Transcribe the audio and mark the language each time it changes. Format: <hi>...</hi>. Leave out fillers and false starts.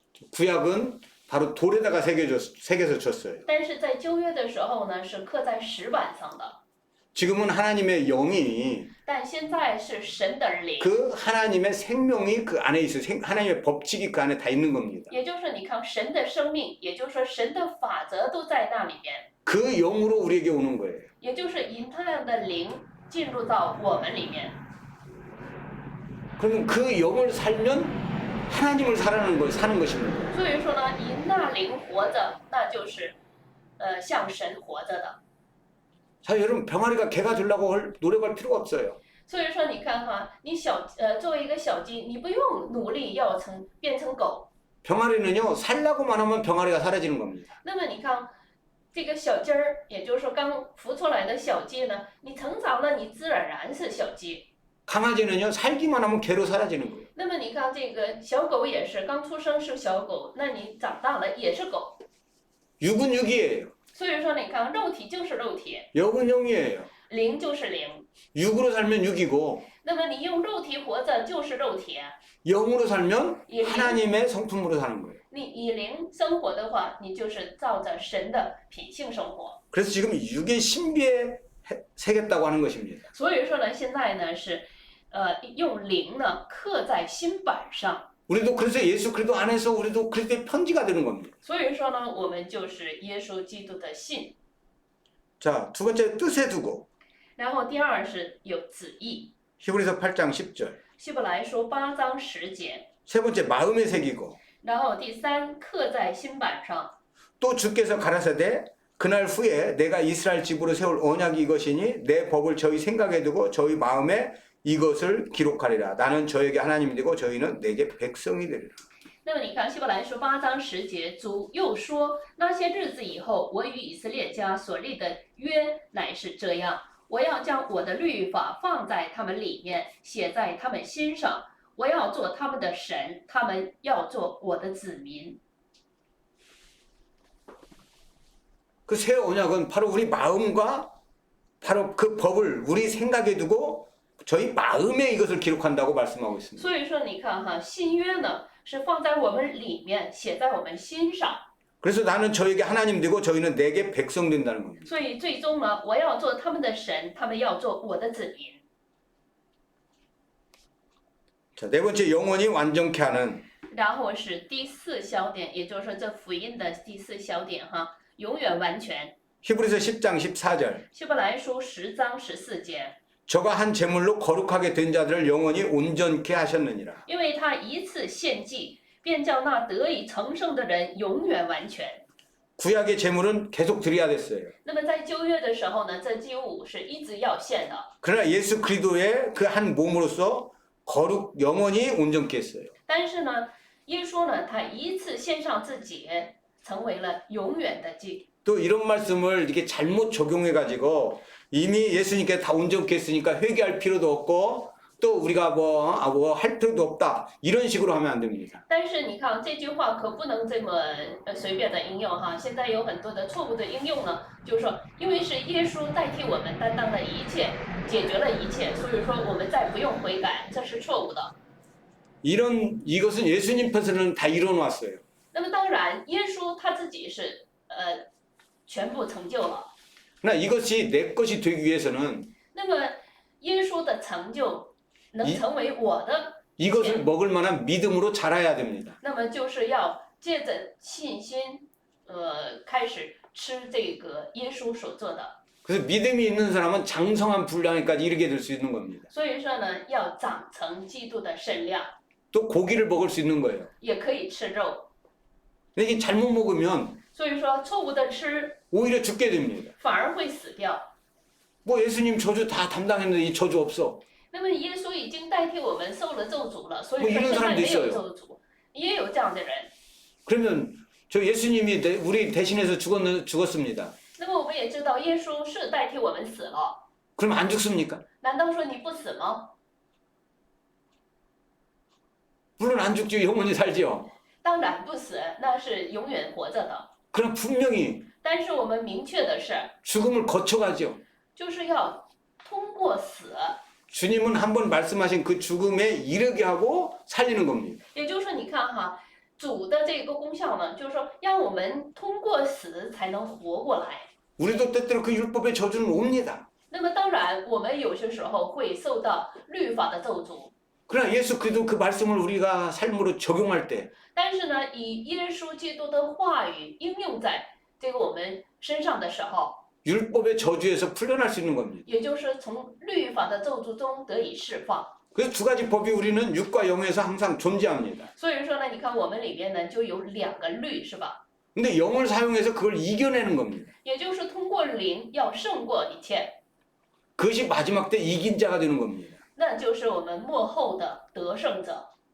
<ko>구약은 바로 돌에다가 새겨서 줬어요.</ko> <zh>但是在旧约的时候呢，是刻在石板上的。</zh> <ko>지금은 하나님의 영이</ko> <zh>但现在是神的灵，</zh> <ko>그 하나님의 생명이 그 안에 있어요. 하나님의 법칙이 그 안에 다 있는 겁니다.</ko> <zh>也就是你看神的生命，也就是说神的法则都在那里边，</zh> <ko>그 영으로 우리에게 오는 거예요.</ko> <zh>也就是以那样的灵进入到我们里面。</zh> <ko>그러면 그 영을 살면 하나님을 사는 것입니다.</ko> <zh>所以说呢，以那灵活着，那就是像神活着的。</zh> <ko>자, 여러분 병아리가 개가 되려고 노력할 필요가 없어요.</ko> <zh>所以说，你看哈，你作为一个小鸡，你不用努力要变成狗。</zh> <ko>병아리는요 살라고만 하면 병아리가 사라지는 겁니다.</ko> <zh>那么你看，这个小鸡儿，也就是说刚孵出来的小鸡呢，你成长了，你自然而然是小鸡。</zh> <ko>강아지는요 살기만 하면 개로 사라지는 거예요.</ko> <zh>那么你看这个小狗也是，刚出生是小狗，那你长大了也是狗。</zh> <ko>육은 육이에요.</ko> <zh>所以说，你看肉体就是肉体，</zh> <ko>영은 영이에요.</ko> <zh>灵就是灵。</zh> <ko>육으로 살면 육이고</ko> <zh>那么你用肉体活着就是肉体，</zh> <ko>영으로 살면 예. 하나님의 성품으로 사는 거예요.</ko> <zh>你以灵生活的话，你就是照着神的品性生活。</zh> <ko>그래서 지금 육의 신비에 새겼다고 하는 것입니다.</ko> <zh>所以说呢，现在呢是，用灵呢刻在心板上。</zh> <ko>우리도 그래서 예수 그리스도 안에서 우리도 그리스도의 편지가 되는 겁니다.</ko> <zh>所以说呢，我们就是耶稣基督的信。</zh> <ko>자, 두 번째 뜻에 두고</ko> <zh>然后第二是有旨意，</zh> <ko>히브리서 8장 10절.</ko> <zh>希伯来书8章10节。</zh> <ko>세 번째 마음에 새기고</ko> <zh>然后第三刻在心板上。</zh> <ko>또 주께서 가라사대 그날 후에 내가 이스라엘 집으로 세울 언약이 이것이니 내 법을 저희 생각에 두고 저희 마음에 이것을 기록하리라. 나는 저에게 하나님이 되고 저희는 내게 백성이 되리라.</ko> <zh>那么你看希伯来书8章10节，主又说：那些日子以后，我与以色列家所立的约乃是这样，我要将我的律法放在他们里面，写在他们心上。我要做他们的神，他们要做我的子民。</zh> <ko>그 새 언약은 바로 우리 마음과 바로 그 법을 우리 생각에 두고 저희 마음에 이것을 기록한다고 말씀하고 있습니다.</ko> <zh>所以说，你看哈，新约呢是放在我们里面，写在我们心上。</zh> <ko>그래서 나는 저에게 하나님 되고 저희는 내게 백성 된다는 겁니다.</ko> <zh>所以最终呢，我要做他们的神，他们要做我的子民。</zh> <ko>자, 네 번째 영원히 완전케 하는</ko> <zh>然后是第四小点，也就是说这福音的第四小点哈，永远完全。</zh> <ko>히브리서 10장 14절.</ko> <zh>希伯来书10章14节，</zh> <ko>저가 한 제물로 거룩하게 된 자들을 영원히 온전케 하셨느니라.</ko> <zh>因为他一次献祭，便叫那得以成圣的人永远完全。</zh> <ko>구약의 제물은 계속 드려야 됐어요.</ko> <zh>那么在旧约的时候呢，这祭物是一直要献的。</zh> <ko>그러나 예수 그리스도의 그 한 몸으로서 거룩 영원히 온전케 했어요.</ko> <zh>但是呢，耶稣呢，他一次献上自己，成为了永远的祭。</zh> <ko>또 이런 말씀을 이렇게 잘못 적용해 가지고 이미 예수님께 다 온전케 했으니까 회개할 필요도 없고 또 우리가 뭐 할 필요도 없다 이런 식으로 하면 안 됩니다.</ko> <zh>但是你看这句话可不能这么随便的应用哈。现在有很多的错误的应用呢，就是说，因为是耶稣代替我们担当了一切，解决了一切，所以说我们再不用悔改，这是错误的。</zh> <ko>이것은 예수님 편에서는 다 이뤄놨어요.</ko> <zh>那么当然，耶稣他自己是全部成就了。</zh> <ko>그러나 이것이 내 것이 되기 위해서는</ko> <zh>那么耶稣的成就能</zh> <ko>이</ko> <zh>成为我的，</zh> <ko>이것을 먹을 만한 믿음으로 자라야 됩니다.</ko> <zh>那么就是要借着信心，开始吃这个耶稣所做的。</zh> <ko>그래서 믿음이 있는 사람은 장성한 분량에까지 이르게 될 수 있는 겁니다.</ko> <zh>所以说呢，要长成基督的身量，</zh> <ko>또 고기를 먹을 수 있는 거예요.</ko> <zh>也可以吃肉。</zh> <ko>근데 이게 잘못 먹으면</ko> <zh>所以说，错误的吃</zh> <ko>오히려 죽게 됩니다.</ko> <zh>反而会死掉。</zh> <ko>뭐 예수님 저주 다 담당했는데 이 저주 없어.</ko> <zh>那么耶稣已经代替我们受了咒诅了，所以</zh> <ko>뭐</ko> <zh>说</zh> <ko>이런</ko> <zh>现在</zh> <ko>사람도</ko> <zh>没有</zh> <ko>있어요.</ko> <zh>咒诅，也有这样的人。</zh> <ko>그러면 저 예수님이 우리 대신해서 죽었습니다.</ko> <zh>那么我们也知道，耶稣是代替我们死了，</zh> <ko>그럼 안 죽습니까?</ko> <zh>难道说你不死吗？</zh> <ko>물론 안 죽죠. 영원히 살죠.</ko> <zh>当然不死，那是永远活着的。</zh> <ko>그럼 분명히</ko> <zh>但是我们明确的是，</zh> <ko>죽음을 거쳐가죠.</ko> <zh>就是要通过死，</zh> <ko>주님은 한번 말씀하신 그 죽음에 이르게 하고 살리는 겁니다.</ko> <zh>也就是说，你看哈，主的这个功效呢，就是说让我们通过死才能活过来。</zh> <ko>우리도 때때로 그 율법의 저주는 옵니다.</ko> <zh>那么当然，我们有些时候会受到律法的咒诅，</zh> <ko>그러나 예수 그리스도 그 말씀을 우리가 삶으로 적용할 때</ko> <zh>但是呢，以耶稣基督的话语应用在这个我们身上的时候，</zh> <ko>율법의 저주에서 풀려날 수 있는 겁니다.</ko> <zh>也就是从律法的咒诅中得以释放。</zh> <ko>그래서 두 가지 법이 우리는 육과 영에서 항상 존재합니다.</ko> <zh>所以说呢，你看我们里边呢就有两个律，是吧？</zh> <ko>근데 영을 사용해서 그걸 이겨내는 겁니다.</ko> <zh>也就是通过灵要胜过一切，</zh> <ko>그것이 마지막 때 이긴 자가 되는 겁니다.</ko> <zh>那就是我们末后的得胜者。</zh>